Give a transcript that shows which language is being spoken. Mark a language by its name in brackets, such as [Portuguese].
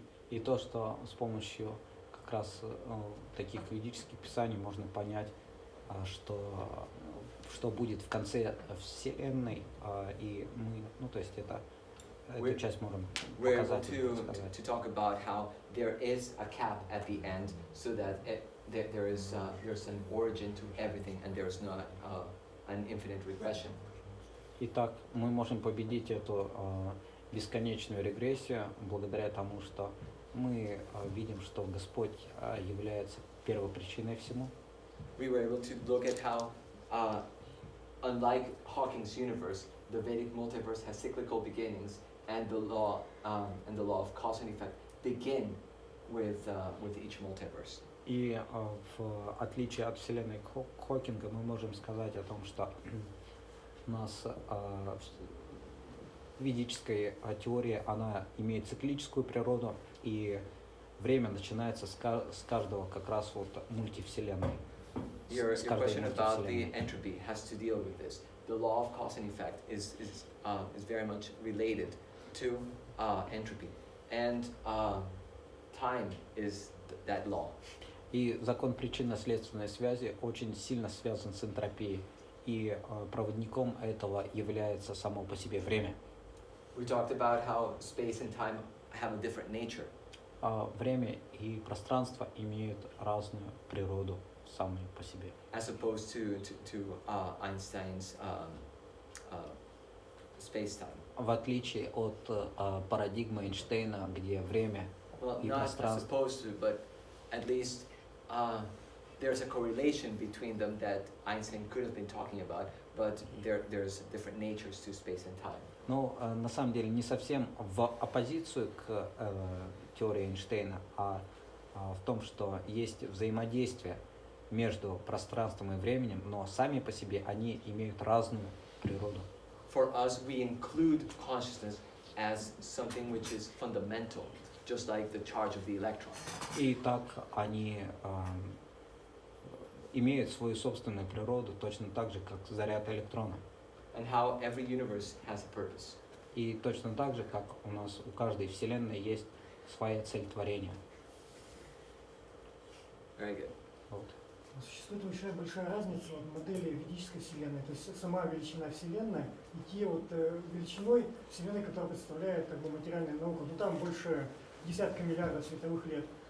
[Russian] И то, что с помощью как раз таких ведических писаний можно понять, что будет в конце Вселенной, и мы, ну, то есть эту часть можем показать. [English] We're able to talk about how there is a cap at the end, so that there's an origin to everything, and there's not an infinite regression. [Russian] Итак, мы можем победить эту бесконечную регрессию благодаря тому, что мы видим, что Господь является первопричиной всему. [English] We were able to look at how, unlike Hawking's universe, the Vedic multiverse has cyclical beginnings, and the law of cause and effect begin with each multiverse. [Russian] И в отличие от Вселенной Хокинга мы можем сказать о том, что у нас ведическая теория, она имеет циклическую природу, и время начинается с каждого как раз вот мультивселенной. [English] Your question about the entropy has to deal with this. The law of cause and effect is very much related to entropy, and time is that law. [Russian] И закон причинно-следственной связи очень сильно связан с энтропией, и проводником этого является само по себе время. [English] We talked about how space and time have a different nature. [Russian] Время и пространство имеют разную природу самые по себе. [English] As opposed to Einstein's space-time. [Russian] В отличие от парадигмы Эйнштейна, где время и [English] Not [Russian] пространство. [English] supposed to, but at least there's a correlation between them that Einstein could have been talking about, but there's different natures to space and time. [Russian] Ну, на самом деле, не совсем в оппозицию к теории Эйнштейна, а в том, что есть взаимодействие между пространством и временем, но сами по себе они имеют разную природу. [English] For us, we include consciousness as something which is fundamental, just like the charge of the electron. [Russian] И так они имеют свою собственную природу, точно так же, как заряд электрона. [English] And how every universe has a purpose. [Russian] И точно так же, как у нас у каждой вселенной есть своя цель творения. [English] Very good. [Russian] Вот. Существует большая разница в модели ведической Вселенной, то есть сама величина Вселенной и те вот величиной Вселенной, которая представляет как бы материальная наука, ну там больше десятка миллиардов световых лет.